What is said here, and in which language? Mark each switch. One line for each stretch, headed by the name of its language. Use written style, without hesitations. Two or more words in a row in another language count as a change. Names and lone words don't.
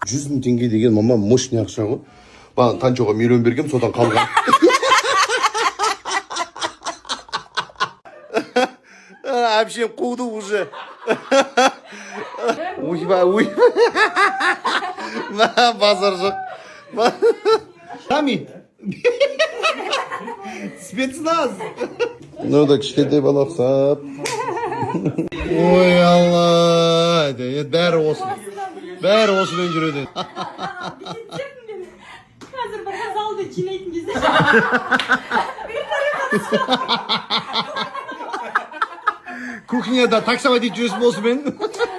Kazakh: 100 мың теңге деген мама мощный ақша ғой. Маған Танчоға миллион бергем, содан қалған. Вообще қуды уже. Ойбай. Базар жоқ.
Russian: Сами. Спецназ. Ну да
Kazakh: кішкентай бала ұқсап. Ой алла. Бәрі осымен жүреді. Қазір бір залды жинайтын кезде. Кухняда таксовать жүресің осымен.